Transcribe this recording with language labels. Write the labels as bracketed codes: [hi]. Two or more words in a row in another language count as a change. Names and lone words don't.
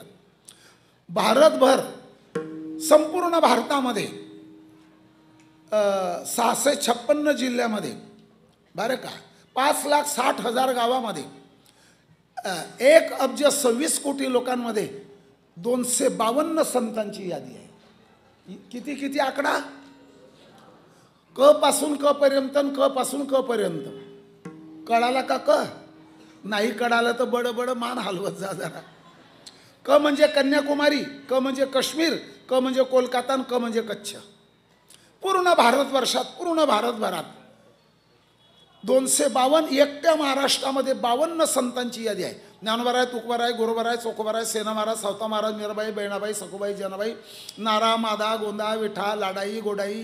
[mr] भारतभर, संपूर्ण भारतामध्ये 656 जिल्ह्यामध्ये बरं का, 5,60,000 गावामध्ये 1,26,00,00,000 लोकांमध्ये 252 संतांची यादी आहे. किती किती आकडा? क पासून क पर्यंत, क पासून क पर्यंत. कळाला का? क नाही कळालं तर बडबड मान हलवत जा जरा. क म्हणजे कन्याकुमारी, क म्हणजे काश्मीर, क म्हणजे कोलकाता, क म्हणजे कच्छ. पूर्ण भारतवर्षात, पूर्ण भारतभरात 252. एकट्या महाराष्ट्रामध्ये 52 संतांची यादी आहे. ज्ञानोबा, तुकोबा, गुरुबा, चोखोबा, सेना महाराज, सावता महाराज, मीराबाई, बहिणाबाई, सखुबाई, जनाबाई, नारा, मादा, गोंदा, विठा, लाडाई, गोडाई,